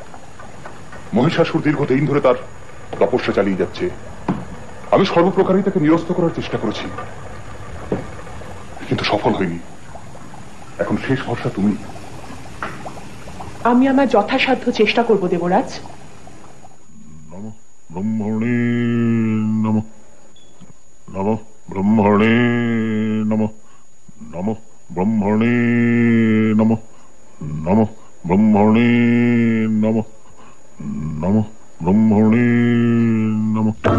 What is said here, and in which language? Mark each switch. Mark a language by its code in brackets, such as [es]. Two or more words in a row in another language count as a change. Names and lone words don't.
[bn] মহিষাসুর দীর্ঘদিন ধরে তার তপস্যা চালিয়ে যাচ্ছে। আমি সর্বপ্রকারই তাকে নিরস্ত করার চেষ্টা করেছি, কিন্তু সফল হয়নি। এখন শেষ ভরসা তুমি। আমি আমার যথাসাধ্য চেষ্টা করব দেবরাজ। [sa] নমঃ ব্রহ্মণে নমঃ, নমঃ ব্রহ্মণে নমঃ, নমঃ ব্রহ্মণে নমঃ, নমঃ ব্রহ্মণে নমঃ, নমঃ ব্রহ্মণে নমঃ।